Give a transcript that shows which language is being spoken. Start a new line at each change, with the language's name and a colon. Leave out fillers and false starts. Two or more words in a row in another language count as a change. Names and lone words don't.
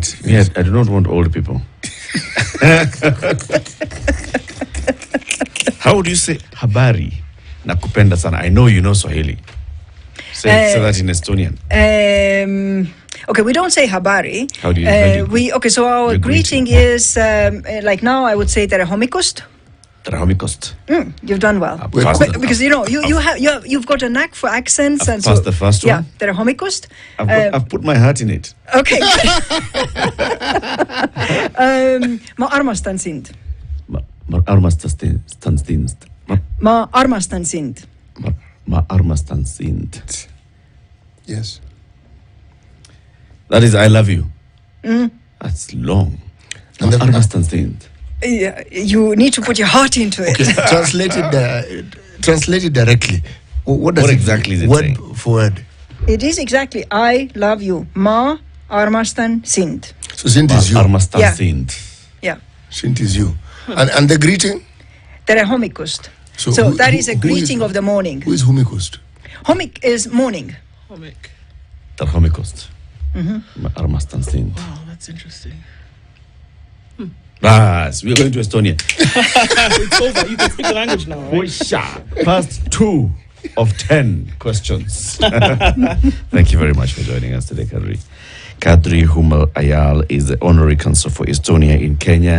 English: Yes, I do not want old people. How would you say habari?
Swahili: Nakupenda sana.
English: I know you know Swahili. Say that in Estonian. Okay, we don't say habari. How do you So our Your greeting greeting.
Estonian: is like now I would say tere hommikust. Tere hommikust.
English: You've done well. Because you've got a knack for accents. I've and passed the first one. Yeah,
Estonian: tere hommikust.
English: I've put my heart in it.
Estonian: Okay. Ma armastan sind. Ma armastan sind. Ma armastan sind. Ma armastan sind.
English: Yes. That is, I love you. That's long. And then-
Estonian: Armastan sind.
English: Yeah, you need to put your heart into it. Translated directly. What does What it exactly is it word saying? for word? It is exactly I love you.
Estonian: Ma armastan sind.
English: So Sint is you.
Estonian: Armastan
English: Yeah.
Estonian: sind.
English: Yeah. Sint is you. And the greeting?
Estonian: Tere hommikust.
English: So So who- that who- is a who greeting is- of the morning. Who is Humikost? Hommik is morning.
Estonian: Tere hommikust. Ma armastan sind.
English: Oh, that's interesting. Yes, we're going to Estonia. It's over. You can speak the language now, right? First 2 of 10 questions. Thank you very much for joining us today, Kadri. Kadri Humal Ayal is the honorary consul for Estonia in Kenya.